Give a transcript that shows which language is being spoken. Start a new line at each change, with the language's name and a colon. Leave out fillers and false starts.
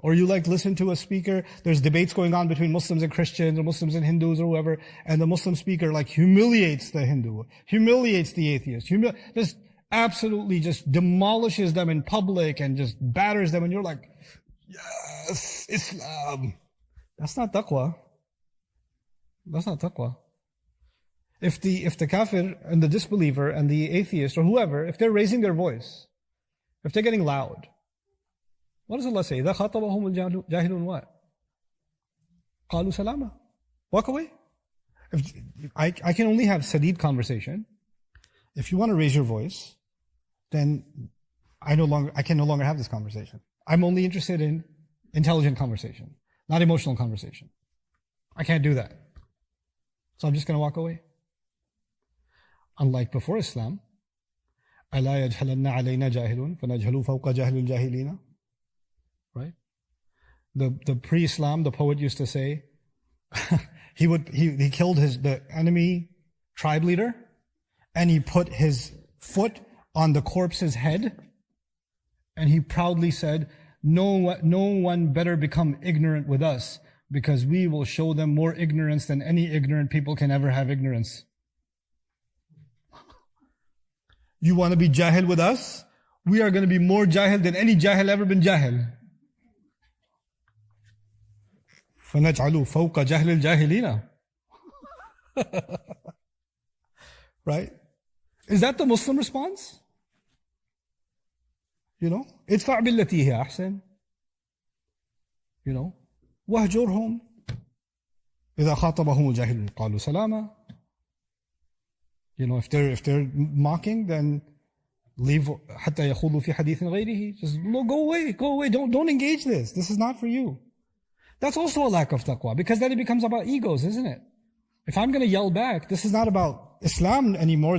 English: Or you listen to a speaker, there's debates going on between Muslims and Christians, or Muslims and Hindus, or whoever, and the Muslim speaker humiliates the Hindu, humiliates the atheist, just absolutely just demolishes them in public and just batters them, and you're like, yes, Islam. That's not taqwa. That's not taqwa. If the kafir and the disbeliever and the atheist or whoever, if they're raising their voice, if they're getting loud, what does Allah say?
Arabic: إِذَا خَاطَبَهُمُ الْجَاهِلُونَ what? قَالُوا سَلَامًا.
English: Walk away. I can only have sadid conversation. If you want to raise your voice, then I can no longer have this conversation. I'm only interested in intelligent conversation, not emotional conversation. I can't do that. So I'm just going to walk away. Unlike before Islam,
Arabic: أَلَا يَجْهَلَنَّ عَلَيْنَا جَاهِلٌ فَنَجْهَلُ فَوْقَ جَهْلِ الْجَاهِلِينَ.
English: Right? The pre-Islam, the poet used to say, he killed the enemy tribe leader, and he put his foot on the corpse's head, and he proudly said, no one better become ignorant with us, because we will show them more ignorance than any ignorant people can ever have ignorance. You want to be jahil with us? We are going to be more jahil than any jahil ever been jahil.
Arabic: فَنَجْعَلُ فَوْقَ جَهْلِ الْجَاهِلِينَ.
English: Right? Is that the Muslim response?
Arabic: ادفع بالتي هي أحسن. واهجرهم إذا خاطبهم الجاهلون قالوا سلاما.
English: If they're mocking, then leave
Arabic: حتى يخوضوا في حديث غيره.
English: Just go away. Don't engage this. This is not for you. That's also a lack of taqwa, because then it becomes about egos, isn't it? If I'm going to yell back, this is not about Islam anymore.